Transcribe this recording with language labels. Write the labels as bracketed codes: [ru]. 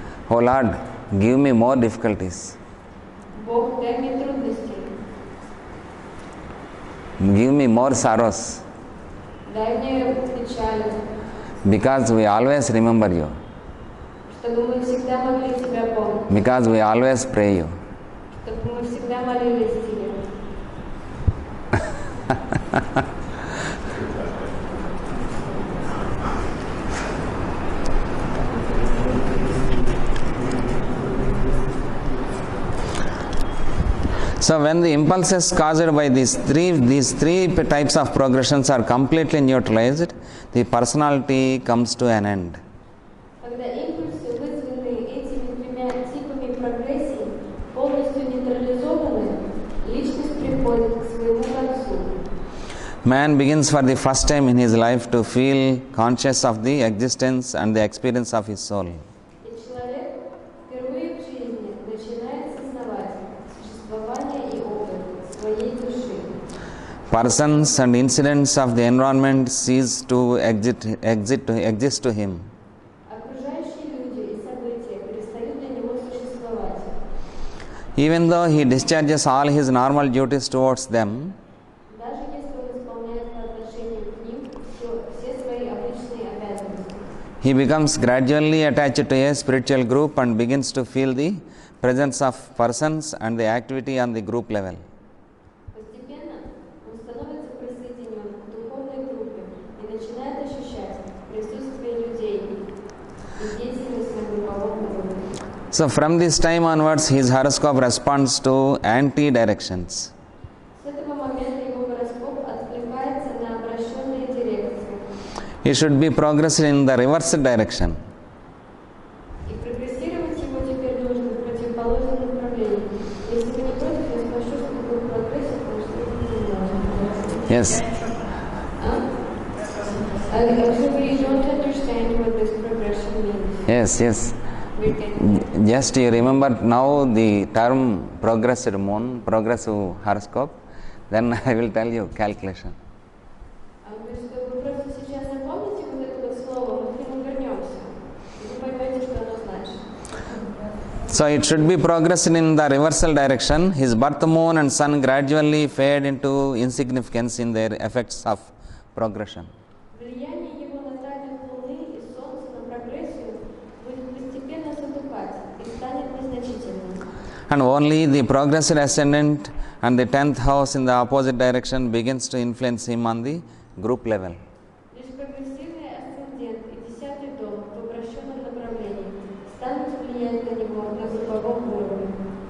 [en] Oh Lord, give me more difficulties. [ru] Бог, дай мне трудности, [en] Give me more sorrows. [ru] дай мне печали, [en] Because we always remember you. [ru] чтобы мы всегда могли Тебя помнить, [en] Because we always pray you. [ru] чтобы мы всегда молились Тебе. [en] So when the impulses caused by these three types of progressions are completely neutralized, the personality comes to an end. [ru] Когда импульсы, вызванные этими тремя типами прогрессии, полностью нейтрализованы, личность приходит к своему концу. [en] Man begins for the first time in his life to feel conscious of the existence and the experience of his soul. [ru] И человек впервые в жизни начинает сознавать существование и опыт своей души. [en] Persons and incidents of the environment cease to exist to him. [ru] Окружающие люди и события перестают для него существовать. [en] Even though he discharges all his normal duties towards them, [ru] Даже если он исполняет по отношению к ним все свои обычные обязанности. [en] he becomes gradually attached to a spiritual group and begins to feel the presence of persons and the activity on the group level. [ru] Постепенно он становится присоединен к духовной группе и начинает ощущать присутствие людей и деятельность на групповом уровне. [en] So from this time onwards, his horoscope responds to anti-directions. [ru] С этого момента его гороскоп откликается на обращенные дирекции. [en] He should be progressing in the reverse direction. [ru] И прогрессировать его теперь нужно в противоположном направлении. Если вы не против, я спрошу, что такое прогрессия, потому что это не [en] Yes. Actually, we don't understand what this progression means. Yes. We can Just you remember now the term progressive moon, progressive horoscope, then I will tell you calculation. [ru] Что вы просто сейчас напомните вот это вот слово, мы к нему вернемся, и вы поймете, что оно значит. [en] So it should be progressing in the reversal direction. His birth moon and sun gradually fade into insignificance in their effects of progression. [ru] Влияние его на график Луны и Солнца на прогрессию будет постепенно затухать и станет незначительным. [en] And only the progressive ascendant and the 10th house in the opposite direction begins to influence him on the group level. [ru] Лишь прогрессивный асцендент и 10-й дом в обращенном направлении станут влиять на него на групповом уровне.